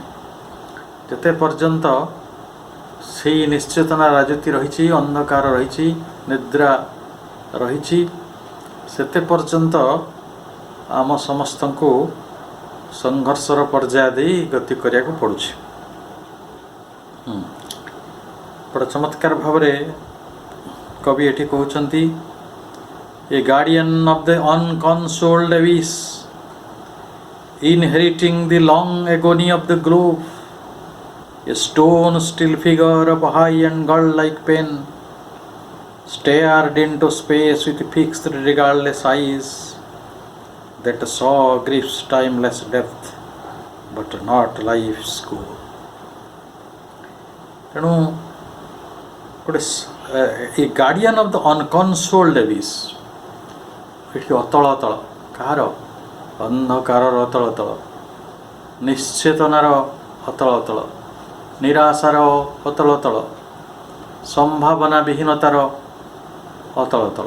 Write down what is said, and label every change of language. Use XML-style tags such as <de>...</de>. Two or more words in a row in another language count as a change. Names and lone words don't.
<or>ଯେତେ ପର୍ଯ୍ୟନ୍ତ ସେଇ ନିଶ୍ଚେତନା ରାଜୁତି ରହିଛି, ଅନ୍ଧକାର ରହିଛି, ନିଦ୍ରା ରହିଛି, ସେତେ ପର୍ଯ୍ୟନ୍ତ ଆମ ସମସ୍ତଙ୍କୁ ସଂଘର୍ଷର ପର୍ଯ୍ୟାୟ ଦେଇ ଗତି କରିବାକୁ ପଡ଼ୁଛି। ବଡ଼ ଚମତ୍କାର ଭାବରେ କବି ଏଠି କହୁଛନ୍ତି,</or> <en>a guardian of the unconsoled abyss, inheriting the long agony of the globe, a stone still figure of high and god-like pain, stared into space with fixed regardless eyes that saw grief's timeless depth but not life's goal।</en> <or>ତେଣୁ ଗୋଟେ</or> <en>a guardian of the unconsoled abyss,</en> <or>ଏଠି ଅତଳ ତଳ, କାହାର? ଅନ୍ଧକାରର ଅତଳ ତଳ, ନିଶ୍ଚେତନାର ଅତଳ ତଳ, ନିରାଶାର ଅତଳ ତଳ, ସମ୍ଭାବନା ବିହୀନତାର ଅତଳ ତଳ।</or>